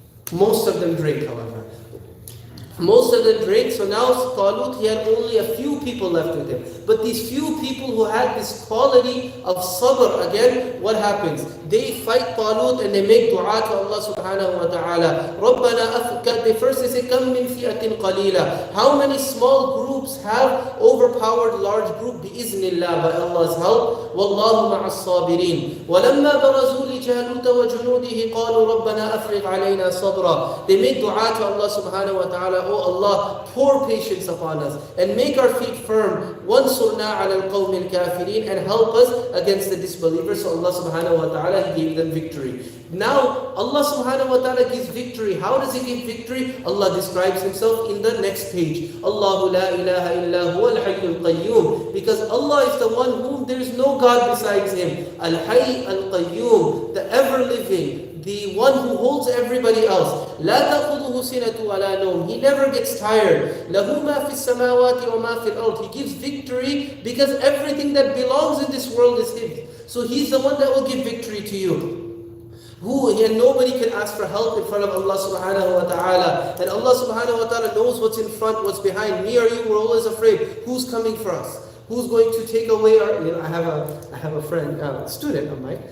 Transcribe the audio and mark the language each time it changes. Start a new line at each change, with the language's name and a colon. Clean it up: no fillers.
English: Most of them drink, however. Most of them drank, so now Talut, he had only a few people left with him. But these few people who had this quality of sabr, again, what happens? They fight Talut and they make dua to Allah subhanahu wa ta'ala.
Arabic: رَبَّنَا
English: they first they say,
Arabic: كَمْ مِنْ فِئَةٍ قَلِيلًا.
English: How many small groups have overpowered large group?
Arabic: بِإِذْنِ اللَّهِ,
English: by Allah's help.
Arabic: وَاللَّهُ مَعَ الصَّابِرِينَ. وَلَمَّا بَرَزُوا لِجَالُوتَ وَجُنُودِهِ قَالُوا رَبَّنَا أَفْرِغْ عَلَيْنَا صَبْرًا.
English: They make dua to Allah subhanahu wa ta'ala, oh Allah, pour patience upon us and make our feet firm.
Arabic: وَانْصُرْنَا عَلَى الْقَوْمِ الْكَافِرِينَ,
English: and help us against the disbelievers. So Allah subhanahu wa ta'ala, He gave them victory. Now Allah subhanahu wa ta'ala gives victory. How does He give victory? Allah describes Himself in the next page.
Arabic: Allahu la ilaha illa huwa al-hayyul qayyum.
English: Because Allah is the one whom there is no God besides Him. Al-hayy al-qayyum, the ever-living, the one who holds everybody else.
Arabic: لا تأخذه سنة ولا نوم.
English: He never gets tired.
Arabic: له ما في السماوات وما في الأرض.
English: He gives victory because everything that belongs in this world is His. So He's the one that will give victory to you. And nobody can ask for help in front of Allah subhanahu wa ta'ala. And Allah subhanahu wa ta'ala knows what's in front, what's behind. Me or you, we're always afraid. Who's coming for us? Who's going to take away our... I have a friend, a student of mine.